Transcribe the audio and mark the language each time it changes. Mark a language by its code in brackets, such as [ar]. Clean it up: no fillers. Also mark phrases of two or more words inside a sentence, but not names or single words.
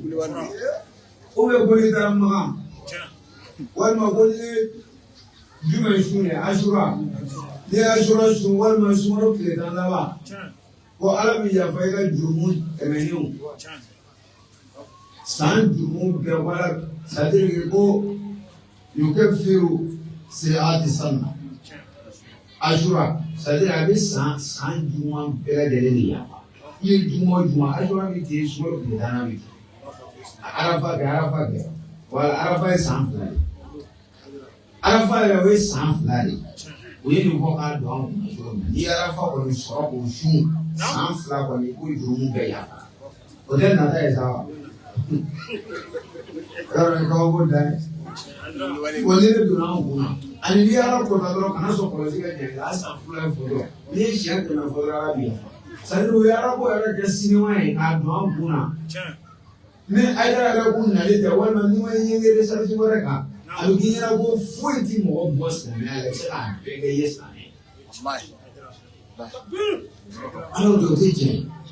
[bm] O bɛ ko n'i taara Makan walima ko ni jumɛn sun ye Asura n'i ye Asura sun walima sunkalo tile tan laban ko ala bɛ yafa i ka jurumu tɛmɛnenw. San jurumu bɛɛ wala [fr] c'est-à-dire que [bm] ko [ar] يكفر سيئات سنة. [bm] Asura, c'est-à-dire a bɛ san juguman bɛɛ lajɛlen de yafa. I ye juma o juma Asura bɛ ten sunkalo tile tan bɛ ten. Arafa kɛ wala Arafa ye san 2 de. Arafa yɛrɛ o ye san 2 de. O ye nin fɔ k'a don an kunna cogo min na. N'i ye Arafa kɔni sɔrɔ k'o sun san 2 kɔni ko jurumu bɛɛ yafa. O tɛ nata ye sa wa. Yɔrɔ kabako da ye. Wa ni ne donna an kunna ani n'i ala kɔta dɔrɔn kana sɔn kɔlɔsi ka ɲɛ a san 2 ye fɔ dɔrɔn n'i ye siɲɛ 100 fɔ dɔrɔn ala bɛ yafa. C'est-à-dire o ye arabo yɛrɛ kɛ sinima ye k'a don an kunna. Ni Aïdara yɛrɛ kun nalen tɛ walima n'i ma ɲɛngɛ recherche wɛrɛ kan a bɛ k'i ɲɛna ko foyi ti mɔgɔ bɔ silamɛya la i bɛ se k'a bɛɛ kɛ i ye silamɛ ye. Alors o tɛ tiɲɛ ye.